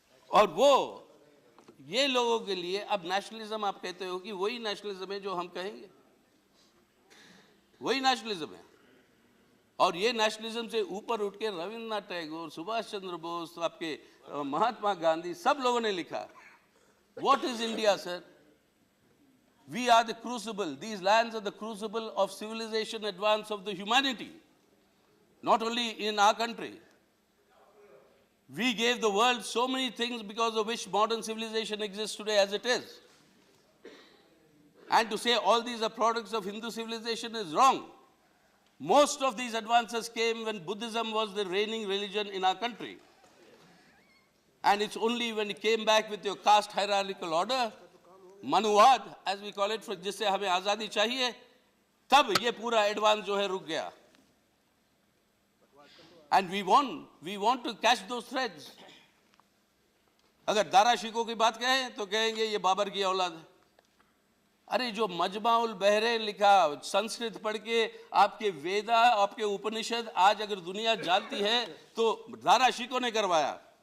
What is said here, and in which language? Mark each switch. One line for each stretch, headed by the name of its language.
Hindi: और वो ये लोगों के लिए अब नेशनलिज्म आप कहते हो कि वही नेशनलिज्म है जो हम कहेंगे, वही नेशनलिज्म है। और ये नेशनलिज्म से ऊपर उठ के रविंद्रनाथ टैगोर, सुभाष चंद्र बोस, आपके महात्मा गांधी, सब लोगों ने लिखा।
English: What is India, sir? We are the crucible. These lands are the crucible of civilization advance of the humanity. Not only in our country. We gave the world so many things because of which modern civilization exists today as it is. And to say all these are products of Hindu civilization is wrong. Most of these advances came when Buddhism was the reigning religion in our country. And it's only when it came back with your caste hierarchical order, Manuwad, as we call it,
Hindi: जिससे हमें आजादी चाहिए, तब ये पूरा advance जो है रुक गया.
English: And we want to catch those threads.
Hindi: अगर दारा शिकोह की बात कहें तो कहेंगे ये बाबर की औलाद है. अरे जो मजमाउल बहरेन लिखा, संस्कृत पढ़ के आपके वेदा, आपके उपनिषद आज अगर दुनिया जानती है तो दारा शिकोह ने करवाया.